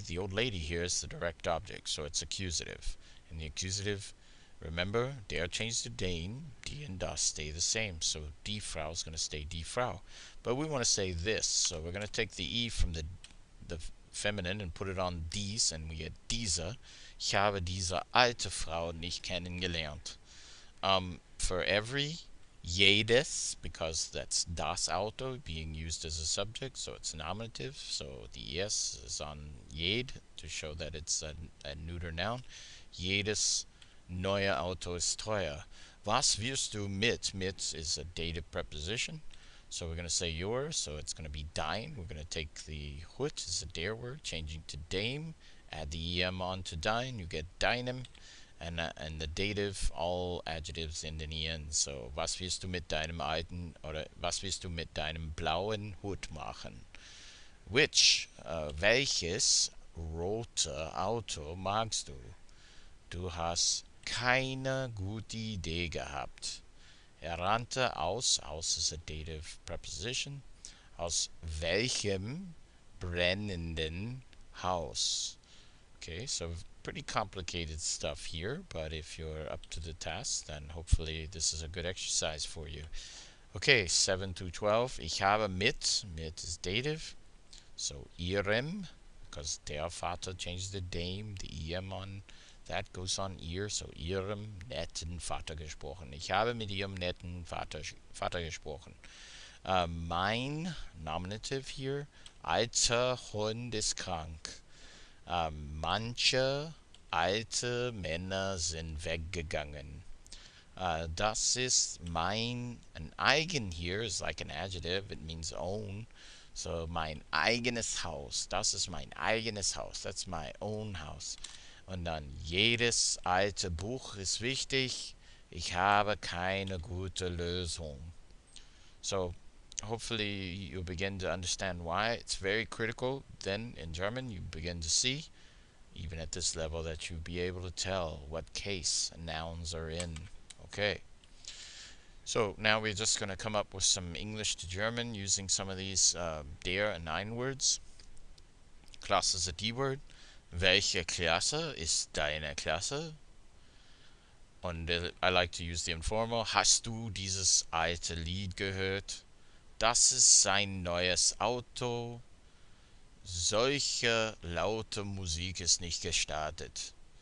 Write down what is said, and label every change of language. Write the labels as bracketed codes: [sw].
[en] The old lady here is the direct object, so it's accusative. And the accusative, remember, der changed to den, die and das stay the same. So die Frau is going to stay die Frau. But we want to say this, so we're going to take the E from the feminine and put it on dies, and we get diese. [de] Ich habe diese alte Frau nicht kennengelernt. [en] For every jedes, because that's das Auto being used as a subject, so it's nominative, so the es is on jed to show that it's a neuter noun. [de] Jedes neue Auto ist teuer. Was wirst du mit? Mit [en] is a dative preposition. So we're going to say yours, so it's going to be dein. We're going to take the hut as a der word, changing to dame, add the em on to dein, you get deinem, and the dative, all adjectives in den en. [de] So, was wirst du mit deinem alten, oder was wirst du mit deinem blauen Hut machen? [en] Which, [de] welches rote Auto magst du? Du hast keine gute Idee gehabt. Er rannte aus [en] is a dative preposition, [de] aus welchem brennenden Haus? [en] Okay, so pretty complicated stuff here, but if you're up to the task, then hopefully this is a good exercise for you. Okay, 7 to 12. [de] Ich habe mit [en] is dative, so [de] ihrem, [en] because [de] der Vater [en] changed the dame, the em on that goes on ihr, so [de] ihrem netten Vater gesprochen. Ich habe mit ihrem netten Vater gesprochen. Mein [en] nominative here, [de] alter Hund ist krank. Manche alte Männer sind weggegangen. Das ist mein, [en] an eigen here is like an adjective, it means own. [de] So mein eigenes Haus, das ist mein eigenes Haus, [en] that's my own house. [de] Und dann jedes alte Buch ist wichtig, ich habe keine gute Lösung. [en] So hopefully you begin to understand why it's very critical. Then in German you begin to see, even at this level, that you be able to tell what case nouns are in. Okay. So now we're just going to come up with some English to German using some of these der and ein words. Klasse is a D word. [de] Welche Klasse ist deine Klasse? Und [en] I like to use the informal. [de] Hast du dieses alte Lied gehört? Das ist sein neues Auto. Solche laute Musik ist nicht gestartet.